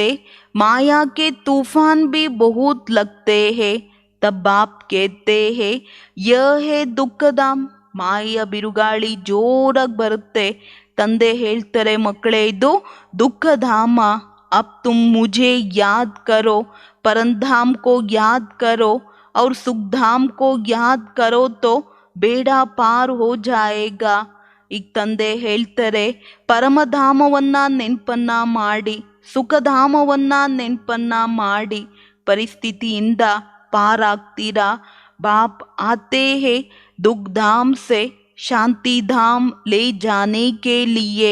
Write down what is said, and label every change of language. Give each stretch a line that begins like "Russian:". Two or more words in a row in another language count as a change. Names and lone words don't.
Hindi: माया के तूफ़ान भी बहुत लगते हैं, तब बाप कहते हैं ये है दुःखधाम.
Kannada: ಮಾಯೆಯ ಬಿರುಗಾಳಿ ಜೋರಾಗಿ ಬರುತ್ತೆ. ತಂದೆ ಹೇಳ್ತಾರೆ ಮಕ್ಕಳೇ ಇದು ದುಃಖಧಾಮ.
Hindi: अब तुम मुझे याद करो, परंधाम को याद करो और सुखधाम को याद करो तो बेड़ा पार हो जाएगा.
Kannada: ಈಗ ತಂದೆ ಹೇಳ್ತಾರೆ ಪರಮಧಾಮವನ್ನ ನೆನಪನ್ನ ಮಾಡಿ, ಸುಖಧಾಮವನ್ನ ನೆನಪನ್ನ ಮಾಡಿ ಪರಿಸ್ಥಿತಿಯಿಂದ ಪಾರಾಗ್ತೀರಾ.
Hindi: बाप आते हैं दुःखधाम से शांतिधाम ले जाने के लिए.